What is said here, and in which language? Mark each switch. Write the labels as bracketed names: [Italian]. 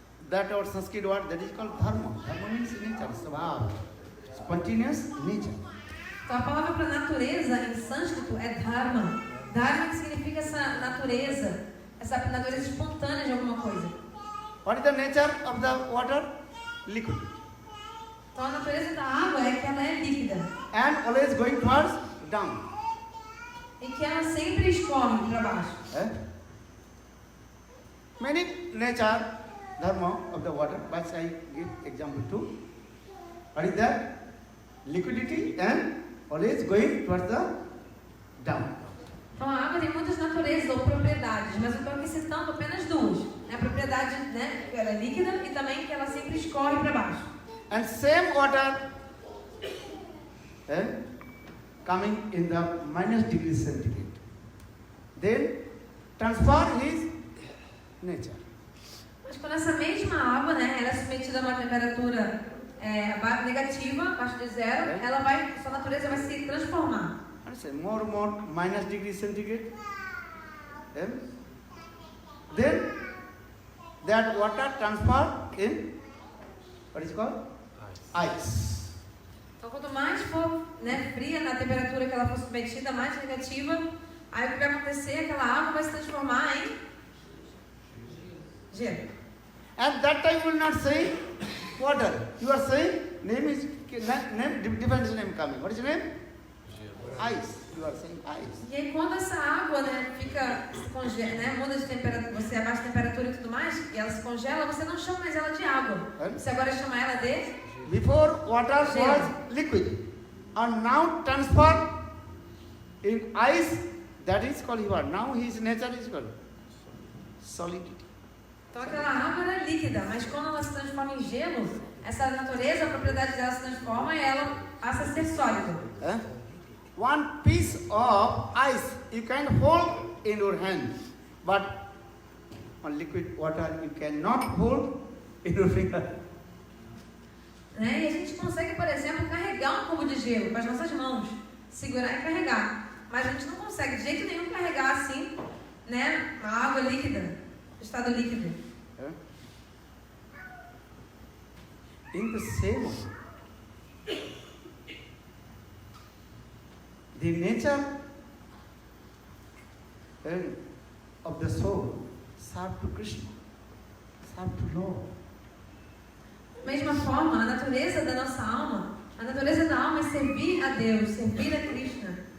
[English] That or Sanskrit word, that is called dharma. Dharma means nature, svabha, spontaneous nature. [Portuguese] Então a palavra para natureza em sânscrito é dharma. Dharma que significa essa natureza espontânea de alguma coisa. [English] What is the nature of the water? Liquid. [Portuguese] Então a natureza da água é que ela é líquida. [English] And always going towards down. [Portuguese] E que ela sempre escorre para baixo. [English] Many nature, dharma of the water, but I give example too. What is that? Liquidity and always going towards the down. [Portuguese] Então a água tem muitas naturezas ou propriedades, mas eu estou aqui citando apenas duas. A propriedade, né, que ela é líquida e também que ela sempre escorre para baixo. [English] And same water coming in the -degree centigrade. Then transfer his nature. [Portuguese] Mas quando essa mesma água, né, ela é submetida a uma temperatura negativa, abaixo de zero, sua natureza vai se transformar. [English] More -degree centigrade. Then that water transferred in, what is called? Ice. [Portuguese] Então, quanto mais for, né, fria na temperatura que ela for submetida, mais negativa, aí o que vai acontecer? Aquela água vai se transformar em gelo. [English] At that time you will not say water. You are saying name, different name coming. What is your name? Ice. You are saying ice. [Portuguese] E aí quando essa água, né, fica, se congela, né, muda de temperatura, você abaixa a temperatura e tudo mais, e ela se congela, você não chama mais ela de água. Você agora chama ela de [English] Before water [Portuguese] gelo. [English] was liquid, and now transfer in ice. That is called water. Now his nature is called solidity. [Portuguese] Então aquela água era líquida, mas quando ela se transforma em gelo, essa natureza, a propriedade dela se transforma e ela passa a ser sólida. [English] One piece of ice you can hold in your hand, but on liquid water you cannot hold in your finger. [Portuguese] Né? E a gente consegue, por exemplo, carregar um cubo de gelo com as nossas mãos, segurar e carregar. Mas a gente não consegue de jeito nenhum carregar assim, né, uma água líquida, estado líquido. [English] In the same way, the nature of the soul serve to Krishna, serve to Lord. [Portuguese] Da mesma forma, a natureza da nossa alma, a natureza da alma é servir a Deus, servir a Krishna.